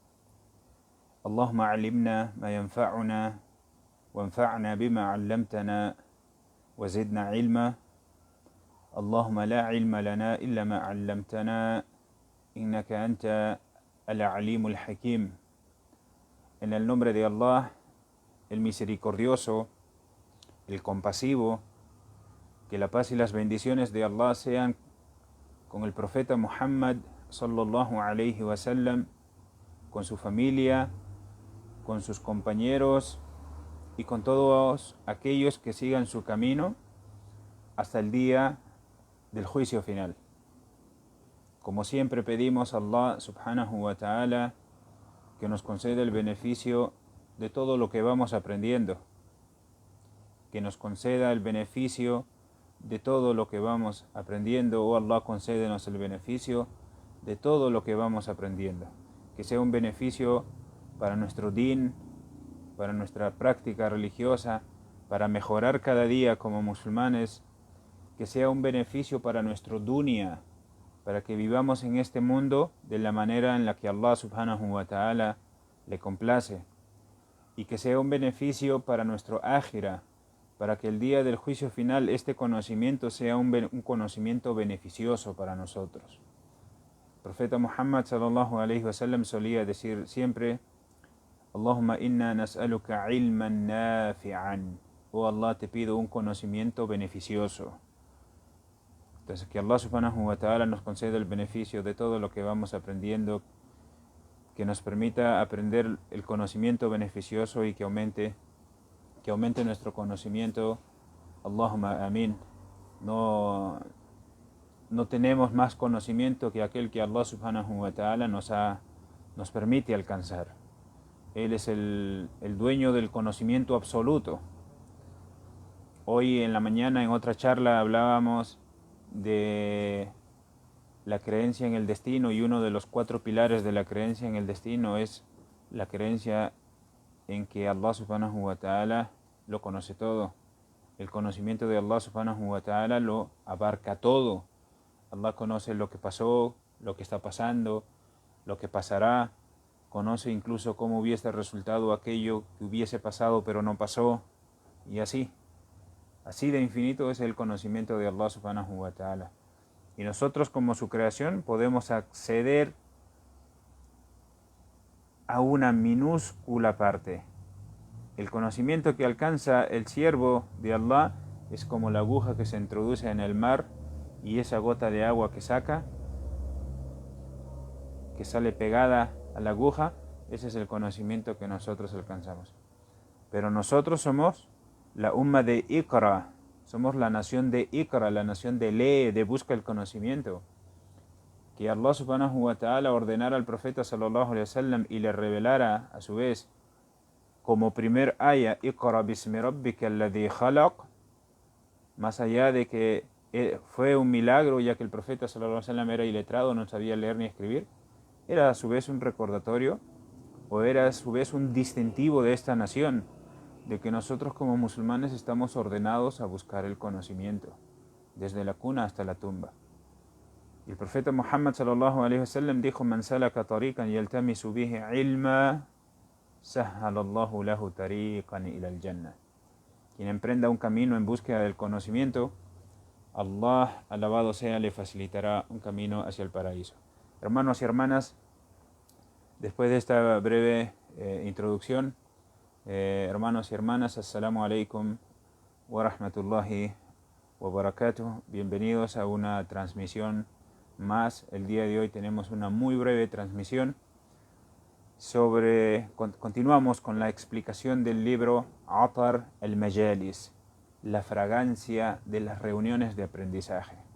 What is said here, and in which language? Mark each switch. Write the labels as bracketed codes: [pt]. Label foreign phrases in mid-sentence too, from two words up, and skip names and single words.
[ar] اللهم علمنا ما ينفعنا وانفعنا بما علمتنا وزدنا علما. اللهم لا علم لنا إلا ما علمتنا إنك أنت العليم الحكيم. [es] En el nombre de Allah, el misericordioso, el compasivo, que la paz y las bendiciones de Allah sean con el profeta Muhammad [ar] صلى الله عليه وسلم, [es] con su familia, con sus compañeros y con todos aquellos que sigan su camino hasta el día del juicio final. Como siempre pedimos a Allah [ar] سبحانه وتعالى [es] que nos conceda el beneficio de todo lo que vamos aprendiendo, que nos conceda el beneficio de todo lo que vamos aprendiendo. Oh Allah, concédenos el beneficio de todo lo que vamos aprendiendo, que sea un beneficio para nuestro din, para nuestra práctica religiosa, para mejorar cada día como musulmanes, que sea un beneficio para nuestro dunya, para que vivamos en este mundo de la manera en la que Allah [ar] سبحانه وتعالى [es] le complace, y que sea un beneficio para nuestro akhira, para que el día del juicio final este conocimiento sea un conocimiento beneficioso para nosotros. El profeta Muhammad [ar] صلى الله عليه وسلم [es] solía decir siempre: [ar] اللهم إنا نسألك علما نافعا. [es] Oh Allah, te pido un conocimiento beneficioso. Entonces, que Allah [ar] سبحانه وتعالى [es] nos conceda el beneficio de todo lo que vamos aprendiendo, que nos permita aprender el conocimiento beneficioso y que aumente nuestro conocimiento. [ar] اللهم آمين. [es] No tenemos más conocimiento que aquel que Allah [ar] سبحانه وتعالى [es] nos permite alcanzar. Él es el dueño del conocimiento absoluto. Hoy en la mañana en otra charla hablábamos de la creencia en el destino, y uno de los 4 pilares de la creencia en el destino es la creencia en que Allah [ar] سبحانه وتعالى [es] lo conoce todo. El conocimiento de Allah [ar] سبحانه وتعالى [es] lo abarca todo. Allah conoce lo que pasó, lo que está pasando, lo que pasará, conoce incluso cómo hubiese resultado aquello que hubiese pasado pero no pasó, y así de infinito es el conocimiento de Allah [ar] سبحانه وتعالى. [es] Y nosotros como su creación podemos acceder a una minúscula parte. El conocimiento que alcanza el siervo de Allah es como la aguja que se introduce en el mar y esa gota de agua que saca, que sale pegada a la aguja. Ese es el conocimiento que nosotros alcanzamos. Pero nosotros somos la umma de Iqra, somos la nación de Iqra, la nación de lee, de busca el conocimiento. Que Allah [ar] سبحانه وتعالى [es] ordenara al profeta [ar] صلى الله عليه وسلم [es] y le revelara a su vez como primer aya: [ar] اقرأ باسم ربك الذي خلق, [es] más allá de que fue un milagro, ya que el profeta [ar] صلى الله عليه وسلم [es] era iletrado, no sabía leer ni escribir, era a su vez un recordatorio, o era a su vez un distintivo de esta nación, de que nosotros como musulmanes estamos ordenados a buscar el conocimiento, desde la cuna hasta la tumba. Y el profeta Muhammad [ar] صلى الله عليه وسلم [es] dijo: [ar] من سلك طريقا يلتمس به علما سهل الله له طريقا إلى الجنة. [es] Quien emprenda un camino en búsqueda del conocimiento, Allah, alabado sea, le facilitará un camino hacia el paraíso. Hermanos y hermanas, después de esta breve introducción, hermanos y hermanas, [ar] السلام عليكم ورحمة الله وبركاته. [es] Bienvenidos a una transmisión más. El día de hoy tenemos una muy breve transmisión continuamos con la explicación del libro Atar al-Majalis, la fragancia de las reuniones de aprendizaje.